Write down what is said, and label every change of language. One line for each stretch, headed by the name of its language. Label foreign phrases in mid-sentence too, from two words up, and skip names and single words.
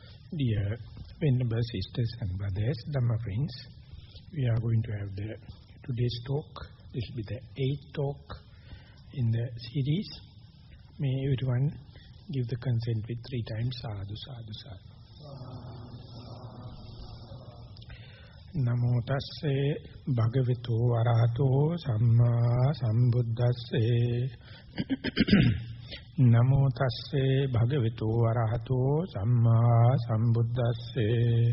English: Dear Venerable Sisters and Brothers, Dhamma friends, we are going to have today's talk. This will be the 8th talk in the series. May everyone give the consent with 3 times.
Pali: Sadhu, sadhu, sadhu. Namo tasse bhagavato arahato samma sambuddhasse. Namo tasse bhagavato arahato samma sambuddhasse.